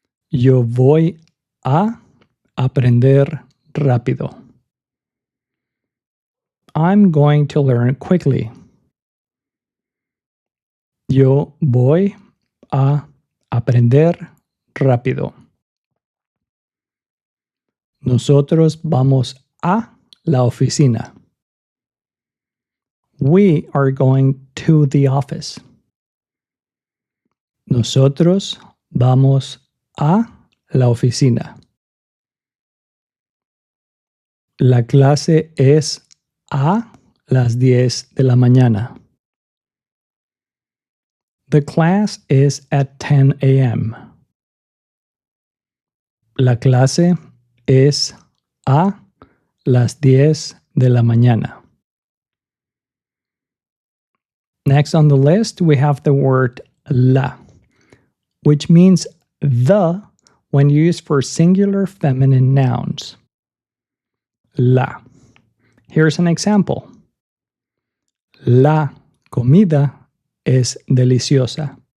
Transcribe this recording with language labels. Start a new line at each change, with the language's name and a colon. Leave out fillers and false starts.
Spanish: Yo voy a aprender rápido.
English: I'm going to learn quickly.
Spanish: Yo voy a Aprender rápido. Nosotros vamos a la oficina.
English: We are going to the office.
Spanish: Nosotros vamos a la oficina. La clase es a las 10 de la mañana.
English: The class is at 10 a.m.
Spanish: La clase es a las 10 de la mañana.
English: Next on the list, we have the word la, which means the when used for singular feminine nouns.
Spanish: La.
English: Here's an example.
Spanish: La comida es deliciosa.